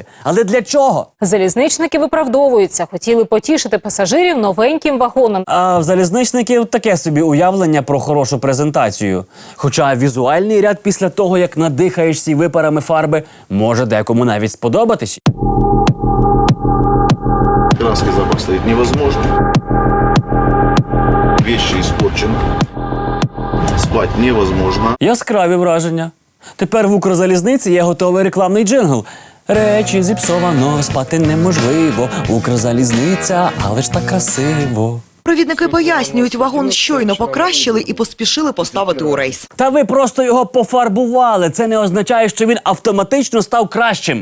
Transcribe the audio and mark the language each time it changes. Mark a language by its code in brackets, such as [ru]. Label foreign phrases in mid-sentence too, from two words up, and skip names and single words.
[uk] Але для чого? Залізничники виправдовуються. Хотіли потішити пасажирів новеньким вагоном. А в залізничників таке собі уявлення про хорошу презентацію. Хоча візуальний ряд після того, як надихаєшся випарами фарби, може декому навіть сподобатись. [ru] Краски запах стоит невозможно. Вещи испорчены. Спать невозможно. [uk] Яскраві враження. Тепер в Укрзалізниці є готовий рекламний джингл. Речі зіпсовано, спати неможливо. Укрзалізниця, але ж так красиво. Провідники пояснюють, вагон щойно покращили і поспішили поставити у рейс. Та ви просто його пофарбували. Це не означає, що він автоматично став кращим.